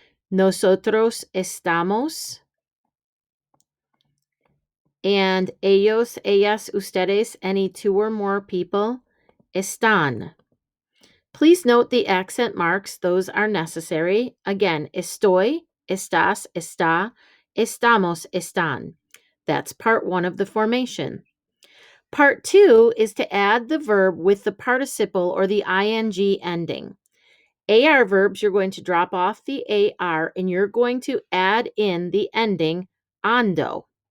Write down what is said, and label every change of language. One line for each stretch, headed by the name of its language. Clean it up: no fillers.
Spanish: Nosotros estamos.
English: And
Spanish: ellos, ellas, ustedes,
English: any two or more people,
Spanish: están.
English: Please note the accent marks, those are necessary. Again,
Spanish: estoy, estás, está, estamos, están.
English: That's part one of the formation. Part two is to add the verb with the participle or the ing ending. AR verbs, you're going to drop off the AR and you're going to add in the ending ando.